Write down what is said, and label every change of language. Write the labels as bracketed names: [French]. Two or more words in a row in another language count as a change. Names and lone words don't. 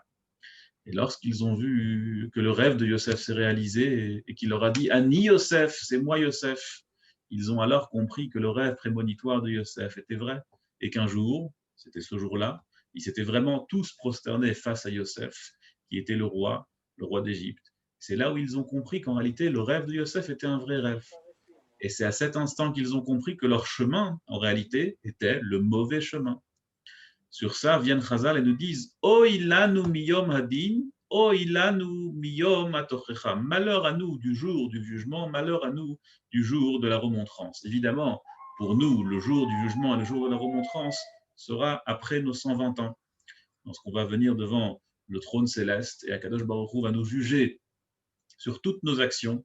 [French] Et lorsqu'ils ont vu que le rêve de Yosef s'est réalisé et qu'il leur a dit « [Hebrew] אני יוסף, [French] c'est moi Yosef », ils ont alors compris que le rêve prémonitoire de Yosef était vrai et qu'un jour, c'était ce jour-là, ils s'étaient vraiment tous prosternés face à Yosef, qui était le roi d'Égypte. C'est là où ils ont compris qu'en réalité, le rêve de Yosef était un vrai rêve. Et c'est à cet instant qu'ils ont compris que leur chemin, en réalité, était le mauvais chemin. Sur ça, viennent Chazal et nous disent [Hebrew] אוי לנו מיום הדין, אוי לנו מיום התוכחה. [French] Malheur à nous du jour du jugement, malheur à nous du jour de la remontrance. Évidemment, pour nous, le jour du jugement et le jour de la remontrance sera après nos 120 ans, lorsqu'on va venir devant le trône céleste et [Hebrew] הקדוש ברוך הוא [French] va nous juger sur toutes nos actions.